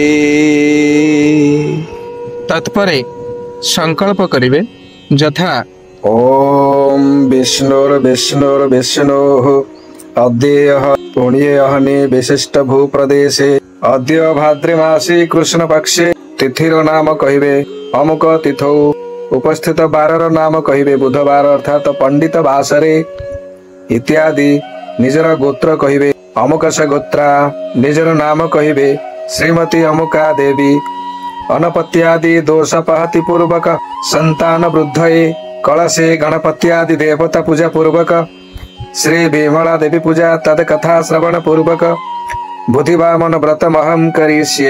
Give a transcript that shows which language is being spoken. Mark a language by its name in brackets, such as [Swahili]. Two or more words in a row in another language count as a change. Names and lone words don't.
[Odia] ତତ୍ପରେ ସଂକଳ୍ପ କରିବେ ଯଥା [Sanskrit] ओम विष्णुर्विष्णुर्विष्णुः अद्यः पुण्यहनि विशिष्ट भूप्रदेशे अद्य भाद्रमासी कृष्ण पक्षे [Odia] ତିଥିର ନାମ କହିବେ [Sanskrit] अमुक तिथौ [Odia] ଉପସ୍ଥିତ ବାରର ନାମ କହିବେ ବୁଧବାର ଅର୍ଥାତ [Sanskrit] पंडित वासरे [Odia] इत्यादि। ନିଜର ଗୋତ୍ର କହିବେ [Sanskrit] अमुकस गोत्रा, [Odia] ନିଜର ନାମ କହିବେ ଶ୍ରୀମତୀ ଅମୁକା ଦେବୀ। [Sanskrit] अनपत्यादि दोषपहति पूर्वक संतान वृद्धये कलशे गणपत्यादि देवता पूजा पूर्वक श्री विमला देवी पूजा तद कथा श्रवण पूर्वक बुद्धिवामन व्रतमहं करिष्ये।